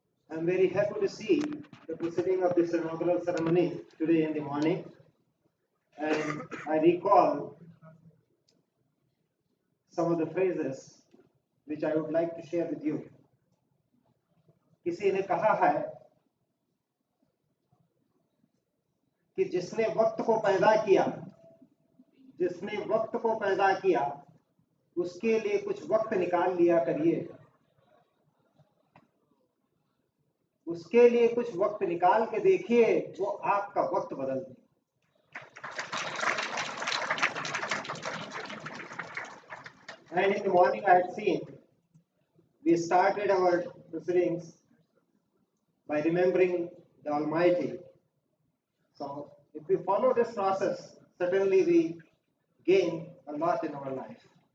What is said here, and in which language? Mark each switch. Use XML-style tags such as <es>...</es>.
<en>I'm very happy to see the proceeding of this inaugural ceremony today in the morning, and I recall some of the phrases which I would like to share with you.</en> <hi>किसी ने कहा है कि जिसने वक्त को पैदा किया, जिसने वक्त को पैदा किया, उसके लिए कुछ वक्त निकाल लिया करिए, उसके लिए कुछ वक्त निकाल के देखिए, वो आपका वक्त बदल दे।</hi> <en>And in the morning I had seen, we started our proceedings by remembering the Almighty. So if we follow this process, certainly we gain a lot in our life.</en>